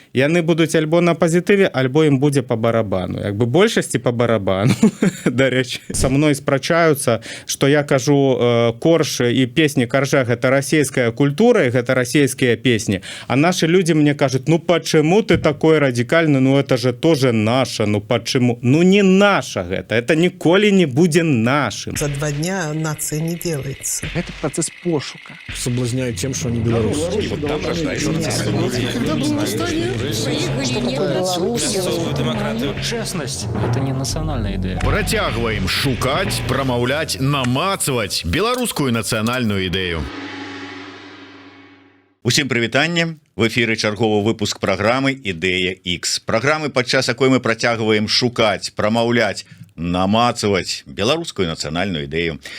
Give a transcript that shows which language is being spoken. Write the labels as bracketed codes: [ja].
[be] Яны будуць альбо на пазітыве, альбо ім будзе [ru] по барабану. [be] Як бы большасці [ru] по барабану, [be] дарэчы. Са мной спрачаюцца, што я кажу, корж і песні каржа гэта расійская культура, і гэта расійскія песні. [ru] А наши люди мне кажут, ну почему ты такой радикальный, ну это же тоже наше, ну почему? Ну не наше это [be] ніколі не будзе [ru] нашим. За 2 дня нация не делается. Это процесс пошука. Соблазняют тем, что они белорусы. И вот там рождается Честность – это не национальная идея. [be] Працягваем шукаць, прамаўляць, намацаваць беларускую нацыянальную ідэю. Усім прывітанне. В эфіры чарговы выпуск праграмы «Ідэя X». Праграмы, падчас якой мы працягваем шукаць, прамаўляць, намацаваць беларускую нацыянальную ідэю.